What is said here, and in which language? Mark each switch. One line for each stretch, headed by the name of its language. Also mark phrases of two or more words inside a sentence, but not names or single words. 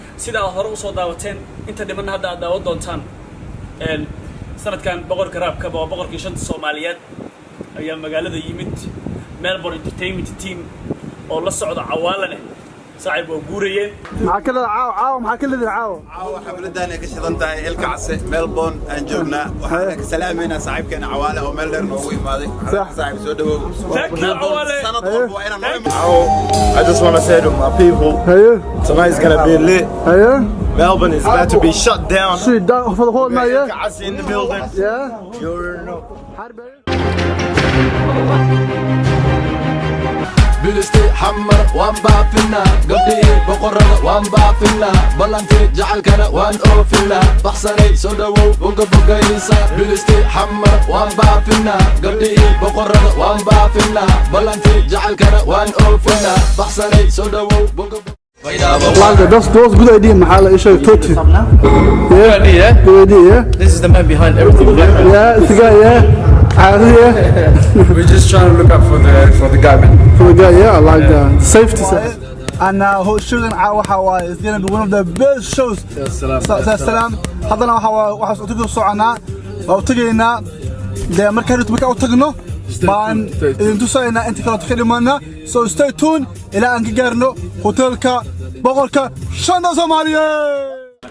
Somali: Sida aad hore u soo daawateen, inta dhimanna hadda aad daawan doontaan. Een, sanadkan boqorka raabka waa boqorkii shanta Soomaaliyeed ayaa magaalada yimid. Melbourne Entertainment Team oo la socda Cawaale leh. Saaxiib, waa guurayeen. Maxaa ka leedahay caawa? Caawa maxaa ka leedahay caawa? Caawa xafladaan ay ka shidan tahay Ilka Case, Melbourne aan joognaa. Waxaan Haya. ka salaameynaa saaxiibkeena Cawaale oo meel dheer noogu imaaday. Sax. Saaxiib, soo dhawow.
English: Thank you,
Somali: Cawaale. Sanad Haya. walba waa inaan noo imaado.
English: I just wanna say to my people, Haya. tonight's gonna be lit. Haya. Melbourne is about to be shut down. Shut down for the whole night, yeah? Ilka Case in the building. Yeah. You already know.
Somali: Bilisti xamar waan baafinaa, gabdhihii boqorada waan baafinaa, ballantii jacaylkana waan oofinaa, baxsanay soo dhawow boga bogaysa. Bilisti xamar waan baafinaa, gabdhihii boqorada waan baafinaa, ballantii jacaylkana waan oofinaa, baxsanay soo dhawow boga bo-
English: Like that, that's, that's good idea,
Somali: maxaa la ii sheegay, Totti.
English: Yeah. Good idea, yeah? Good idea, yeah? This is the man behind everything, yeah? Yeah, it's the guy, yeah. Caadi, yeah? We're just trying to look out for the, for the guy, man. For the guy, yeah, I like Yeah. that. Safety, sir. And,
Somali: uh, ho-, showgan caawa waxa waaye,
English: it's gonna be one of the best shows.
Arabic: Ya salaam. Sa-, sa-, salaam.
Somali: Haddana waxa waaye, waxaan u tagi soconaa, waa u tagaynaa. Dee, marka hadda marka u tagno, Stay baan tuned,
English: stay tuned.
Somali: idin tusaynaa inta kale ka dhimanna.
English: So stay tuned
Somali: ilaa aan ka gaarno hotelka boqorka shanta Soomaaliyeed.